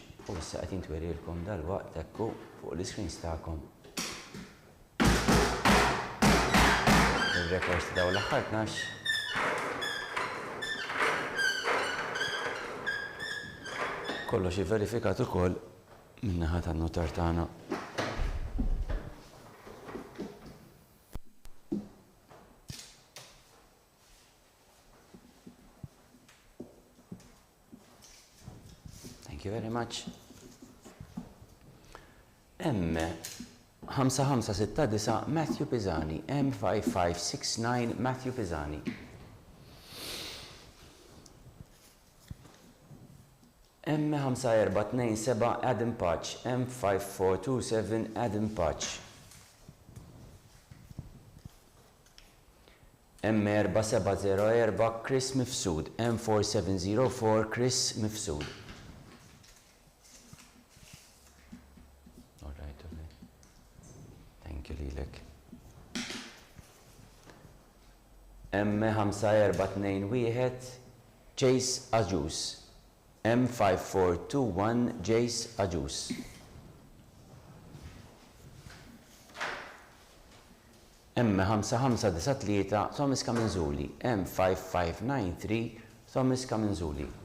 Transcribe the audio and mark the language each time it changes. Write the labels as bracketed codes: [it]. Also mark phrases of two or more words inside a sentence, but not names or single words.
[mt] U issa qed jintwerilkom dal-waqt ekku fuq l-iscreens tagħkom. Il-records ta' dawn l-aħħar 12. Kollox ivverifikat ukoll min-naħa tan-notar tagħna. [en] Thank you very much. M5569 Matthew Pisani. M5569 Matthew Pisani. M5427 Adam Patch. M5427 Adam Patch. M4704 Chris Mifsud, M4704 Chris Mifsud. All right. Thank you [mt] lilek. [en] M5421 Jace Ajus, M5421 Jace Ajus. M5593 Thomas Kamenzuli, M5593 Thomas Kamenzuli.